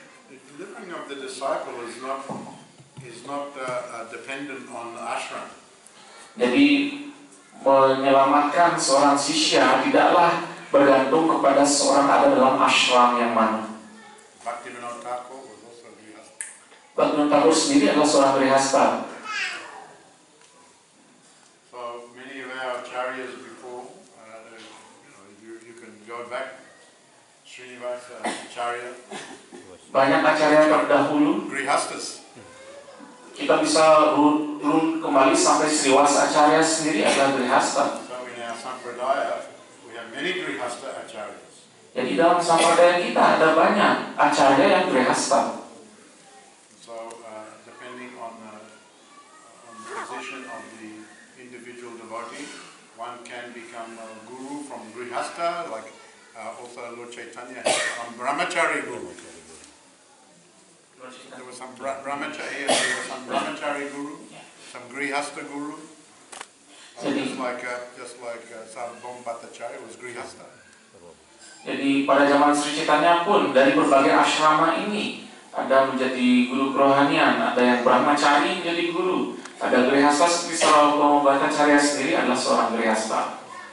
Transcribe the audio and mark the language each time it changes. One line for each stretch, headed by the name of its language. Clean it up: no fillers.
English: The delivering of the disciple is not dependent on ashram.
Indonesian: Jadi menyelamatkan seorang sisya tidaklah bergantung kepada seorang ada dalam ashram yang mana.
English: Bhaktivinoda Thakur was also Grihasta.
Indonesian: Bhaktivinoda Thakur sendiri adalah seorang Grihasta.
English: So many of our acharyas before, you can go back, Srinivasa Acharya.
Indonesian: Banyak acarya terdahulu. Grihastas. Kita bisa run kembali sampai Sriwasa Acharya sendiri adalah Grihasta.
English: So in our Sampradaya, we have many Grihasta acharyas.
Indonesian: Jadi dalam sampradaya kita ada banyak acarya yang Grihasta.
English: So depending on the position of the individual devotee, one can become a guru from Grihasta, like also Lord Chaitanya had some Brahmachari guru. There was some Brahmachari guru, some Grihasta guru. Just like Sarvabhauma Bhattacharya was Grihasta.
Indonesian: Jadi pada zaman Sri Chaitanya pun dari berbagai asrama ini ada menjadi guru kerohanian, ada yang Brahmachari menjadi guru, ada Grihasta seperti Sarvabhauma Bhattacharya sendiri adalah seorang Grihasta.